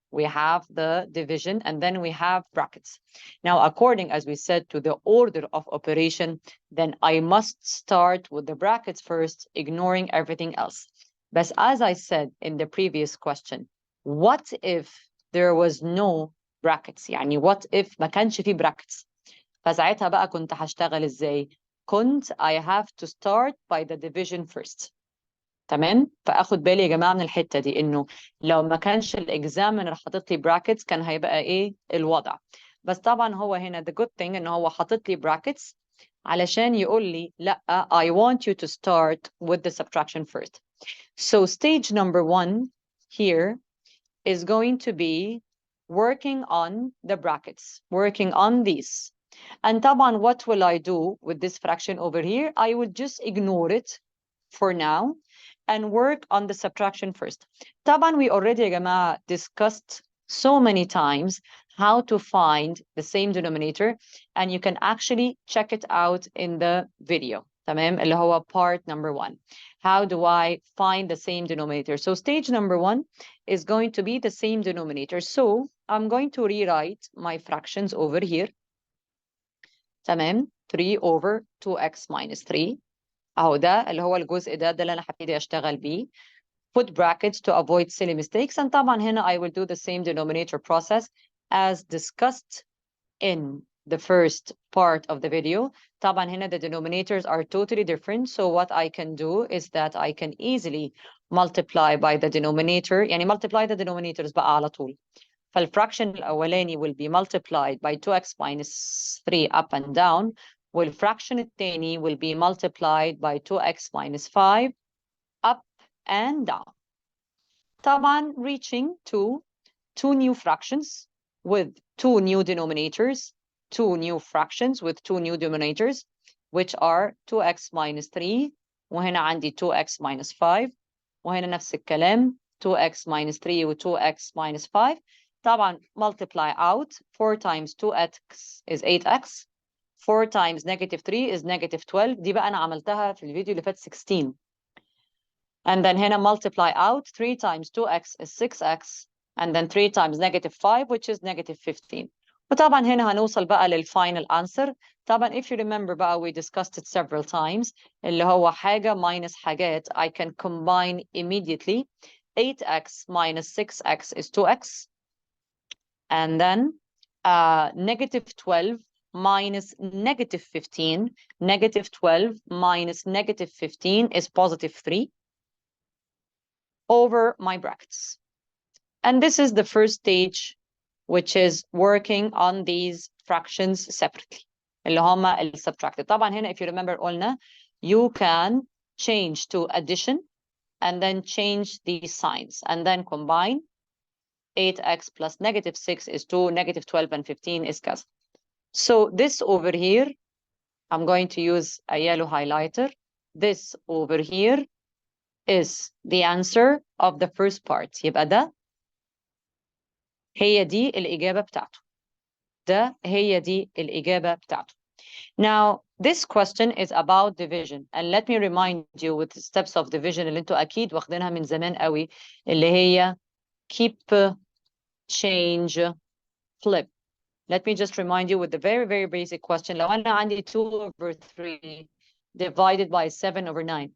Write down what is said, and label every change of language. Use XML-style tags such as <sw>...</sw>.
<en>we have the division, and then we have brackets. Now, according, as we said, to the order of operation, then I must start with the brackets first, ignoring everything else. But as I said in the previous question, what if there was no brackets؟</en> <ar>يعني</ar> <en>what if</en> <ar>ما كانش فيه</ar> <en>brackets؟</en> <ar>فساعتها بقى كنت هشتغل ازاي؟ كنت</ar> <en>I have to start by the division first.</en> <ar>تمام؟ فاخد بالي يا جماعه من الحته دي، انه لو ما كانش الاكزامينر حاطط لي براكتس كان هيبقى ايه الوضع. بس طبعا هو هنا</ar> <en>the good thing</en> <ar>ان هو حاطط لي براكتس علشان يقول لي لا</ar> <en>I want you to start with the subtraction first. So stage number 1 here is going to be working on the brackets, working on these. And</en> <ar>طبعا</ar> <en>what will I do with this fraction over here? I would just ignore it for now and work on the subtraction first.</en> <ar>طبعا</ar> <en>we already</en> <ar>يا جماعة</ar> <en>discussed so many times how to find the same denominator, and you can actually check it out in the video.</en> <ar>تمام؟ اللي هو</ar> <en>part number 1. How do I find the same denominator? So stage number 1 is going to be the same denominator. So I'm going to rewrite my fractions over here.</en> <ar>تمام؟</ar> <en>3 over 2x minus 3.</en> <ar>اهو ده اللي هو الجزء ده اللي انا هبتدي اشتغل بيه.</ar> <en>Put brackets to avoid silly mistakes. And</en> <ar>طبعا هنا</ar> <en>I will do the same denominator process as discussed in the first part of the video.</en> <ar>طبعا هنا</ar> <en>the denominators are totally different. So what I can do is that I can easily multiply by the denominator.</en> <ar>يعني</ar> <en>multiply the denominators</en> <ar>بقى على طول. فالفراكشن الأولاني</ar> <en>will be multiplied by 2x minus 3 up and down.</en> <ar>والفراكشن الثاني</ar> <en>will be multiplied by 2x minus 5 up and down.</en> <ar>طبعا</ar> <en>reaching to two new fractions with two new denominators, two new fractions with two new denominators, which are 2x minus 3</en> <ar>وهنا عندي</ar> <en>2x minus 5</en> <ar>وهنا نفس الكلام</ar> <en>2x minus 3 و 2x minus 5.</en> <ar>طبعا</ar> <en>multiply out 4 times 2x is 8x, 4 times negative 3 is negative 12.</en> <ar>دي بقى أنا عملتها في الفيديو اللي فات 16.</ar> <en>And then</en> <ar>هنا</ar> <en>multiply out 3 times 2x is 6x, and then 3 times negative 5 which is negative 15.</en> <ar>وطبعا هنا هنوصل بقى للفاينل answer. طبعا</ar> <en>if you remember</en> <ar>بقى</ar> <en>we discussed it several times</en> <ar>اللي هو حاجة minus حاجات</ar> <en>I can combine immediately. 8x minus 6x is 2x, and then negative 12 minus negative 15, negative 12 minus negative 15 is positive 3 over my brackets. And this is the first stage, which is working on these fractions separately</en> <ar>اللي هما ال</ar> <en>subtracted.</en> <ar>طبعا هنا</ar> <en>if you remember</en> <ar>قلنا</ar> <en>you can change to addition and then change these signs and then combine. 8x plus negative 6 is 2, negative 12 and 15 is</en> <ar>كذا.</ar> <en>So this over here, I'm going to use a yellow highlighter. This over here is the answer of the first part.</en> <ar>يبقى ده هي دي الإجابة بتاعته. ده هي دي الإجابة بتاعته.</ar> <en>Now, this question is about division. And let me remind you with the steps of division</en> <ar>اللي انتوا أكيد واخدينها من زمان قوي اللي هي</ar> <en>keep, change, flip. Let me just remind you with the very, very basic question.</en> <ar>لو أنا عندي</ar> <en>2 over 3 divided by 7 over 9.</en>